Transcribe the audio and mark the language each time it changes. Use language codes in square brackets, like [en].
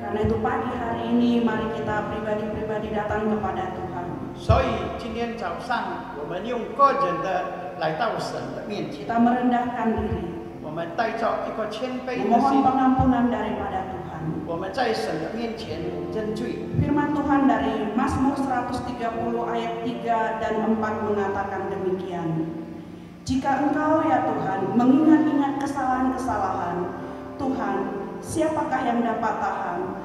[id] Karena itu pagi hari ini mari kita pribadi-pribadi datang kepada Tuhan. [zh] 所以今天早上我们用个人的来到神的面前， [id] Kita merendahkan diri, [zh] 我们带着一个谦卑的 [id] memohon [zh] 心， [id] pengampunan daripada Tuhan. [zh] 我们在神的面前认罪。 [id] Firman Tuhan dari Mazmur 130 ayat 3 dan 4 mengatakan demikian. Jika Engkau ya Tuhan mengingat-ingat kesalahan-kesalahan, Tuhan, siapakah yang dapat tahan?